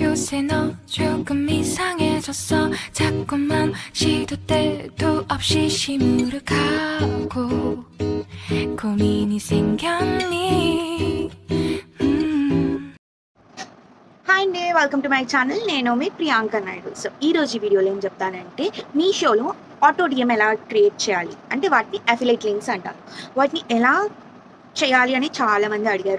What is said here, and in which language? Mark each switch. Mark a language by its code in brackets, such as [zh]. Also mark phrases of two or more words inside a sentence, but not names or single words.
[ko] 이제 너 조금 이상해졌어 자꾸만 시도 때도 없이 시무룩하고 고민이 생겼니 [te] హాయ్ అండి, [en] welcome to my channel. [te] నేను మీ ప్రియాంక నాయుడు. సో ఈరోజు వీడియోలో ఏం చెప్తానంటే, మీషోలో [en] auto DM [te] ఎలా క్రియేట్ చేయాలి అంటే వాటిని [en] affiliate links [te] అంటారు. వాటిని ఎలా చేయాలి అని చాలామంది అడిగారు.